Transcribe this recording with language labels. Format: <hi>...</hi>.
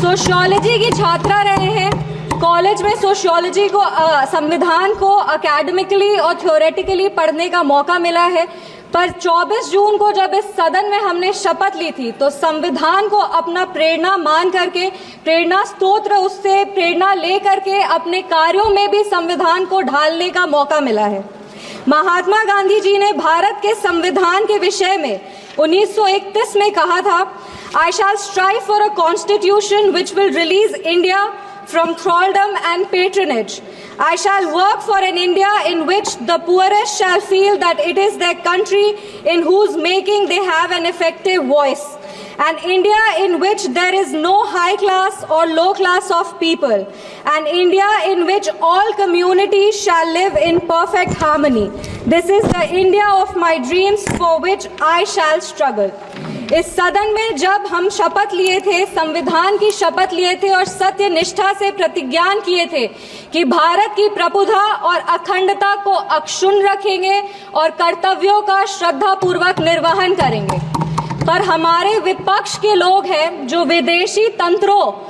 <hi>Sociology की छात्रा रहे हैं, कॉलेज में सोशियोलॉजी को, संविधान को एकेडमिकली और थ्योरेटिकली पढ़ने का मौका मिला है, पर 24 जून को जब इस सदन में हमने शपथ ली थी तो संविधान को अपना प्रेरणा मान करके, प्रेरणा स्तोत्र, उससे प्रेरणा ले करके अपने कार्यों में भी संविधान को ढालने का मौका मिला है। महात्मा गांधी जी ने भारत के संविधान के विषय में 1931 में कहा था,</hi> <en>I shall strive for a constitution which will release India from thraldom and patronage. I shall work for an India in which the poorest shall feel that it is their country in whose making they have an effective voice. An India in which there is no high class or low class of people. An India in which all communities shall live in perfect harmony. This is the India of my dreams for which I shall struggle.</en> <hi>इस सदन में जब हम शपथ लिए थे, संविधान की शपथ लिए थे और सत्य निष्ठा से प्रतिज्ञान किए थे कि भारत की प्रभुता और अखंडता को अक्षुण्ण रखेंगे और कर्तव्यों का श्रद्धापूर्वक निर्वहन करेंगे, पर हमारे विपक्ष के लोग हैं जो विदेशी तंत्रों</hi>